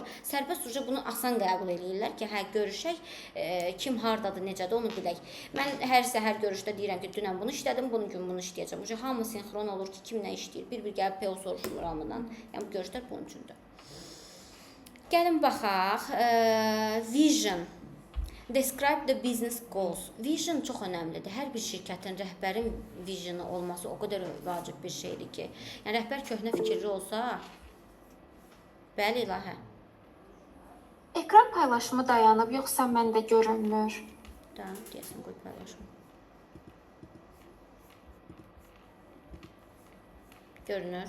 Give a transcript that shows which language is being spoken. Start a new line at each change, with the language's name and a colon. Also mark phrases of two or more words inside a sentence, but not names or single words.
Azerbaijani: Sərbəst uca bunu asan qəbul edirlər ki, hə görüşək, kim hardadır, necədir onu bilək. Mən hər səhər görüşdə deyirəm ki, dünən bunu işlədim, bunu gün bunu işləyəcəm. Uca hamı sinxron olur ki, kim nə işləyir. Bir gəlib PO soruşmur hamıdan. Yəni bu görüşlər bunun üçündür. Gəlin baxaq. Vision.
English: Describe the business goals.
Azerbaijani: Vision çox önəmlidir. Hər bir şirkətin rəhbərin vizyonu olması o qədər vacib bir şeydir ki. Yəni rəhbər köhnə fikirli olsa, bəli ilahə. Ekran paylaşımı dayanıb, yoxsa məndə görünmür? Deyəsən qoy paylaşım. Görünür.